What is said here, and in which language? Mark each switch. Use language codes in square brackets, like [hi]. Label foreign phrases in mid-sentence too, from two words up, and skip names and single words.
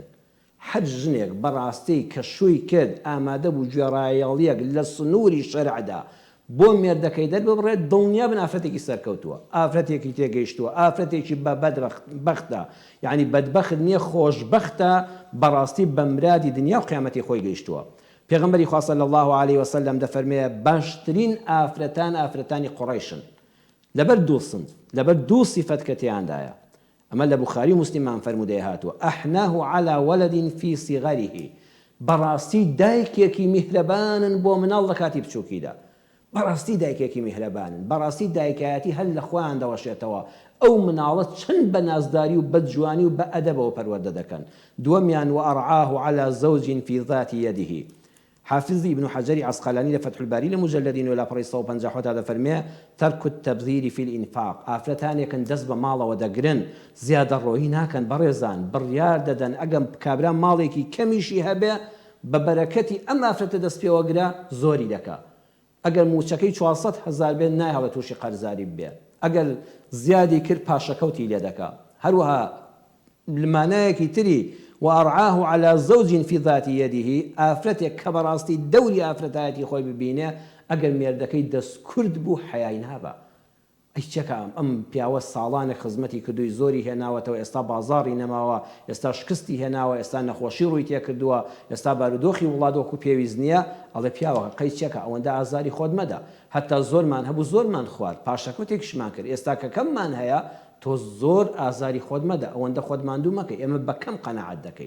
[ckb] هەر ژنێک بەڕاستی کە شووی کرد ئامادە بوو گوێڕایەڵیەک لە سنووری شەرعدا بۆ مێردەکەی دەرببڕێت، دڵنیا بن ئافرەتێکی سەرکەوتووە، ئافرەتێکی تێگەیشتووە، ئافرەتێکی بەختا، یعنی بەدبەخت نییە، خۆشبەختە، بەڕاستی بەمرادی دنیا و قیامەتی خۆی گەیشتووە. پێغەمبەری خوا [ar] صلی الله علیه وسلم [ckb] دەفەرمێ باشترین ئافرەتان ئافرەتانی قوڕیشن لەبەر دوو سنف، لەبەر دوو سیفەت کە تێیاندایە. ئەمە لە بوخاری و موسلیمان فەرموودەیە هاتووە [ar] ئەحناه على ولد في صغره، [ckb] بەڕاستی دایکێکی میهرەبانن بۆ مناڵ لە کاتی بچووکیدا، بەڕاستی دایکێکی میهرەبانن، بەڕاستی دایکایەتی هەر لە خۆیان دەوەشێتەوە، ئەو مناڵە چەند بە نازداری و بە جوانی و بە ئەدەبەوە پەروەردە دەکەن. [ar] دووەمیان وأرعاه على زوج في ذات يده. [ckb] حافظی ابن حجری عسقلانی لە فتح الباری لە مجلدین و لە پڕی 150 دەفەرمێ [ar] تەرک التەبذیر في الإنفاق، [ckb] ئافرەتانێکن دەست بە ماڵەوە دەگرن، زیادەڕۆیی ناکەن، بەڕێزان بڕیار دەدەن ئەگەم کابرا ماڵێکی کەمیشی هەبێ بە بەرەکەتی ئەم ئافرەتە دەست پێوەگرە زۆری دەکا. ئەگەر موچەکەی 400,000 بێت نایهەڵێت تووشی قەرزاری بێ، ئەگەر زیادی کرد پاشەکەوتی لێ دەکا. هەروەها لمانایەکی تری [ar] وأرعاه على زوج في ذات يده، [ckb] ئافرەتێک کە بەڕاستی دەوری ئافرەتایەتی خۆی ببینێ، ئەگەر مێردەکەی دەست کورد بوو حەیای نابە. ئەی چەکە ئەم پیاوە ساڵانێک خزمەتی کردووی زۆری هێناوەتەوە، ئێستا بازاڕی نەماوە، ئێستا شکستی هێناوە، ئێستا نەخۆشی ڕووی تێکردووە، ئێستا بارودۆخی وڵات وەکو پێویست نییە، ئەڵێ پیاوەکە قەی چەکە ئەوەندە ئازاری خۆت مەدە، هەتا زۆرمان هەبوو زۆرمان خوارد، پاشەکەوتێکیشمان کرد، ئێستا کە کەممان هەیە تۆ زۆر ئازاری خۆت مەدە، ئەوەندە خۆت ماندوو مەکە، ئێمە بە کەم قەنەعەت دەکەین.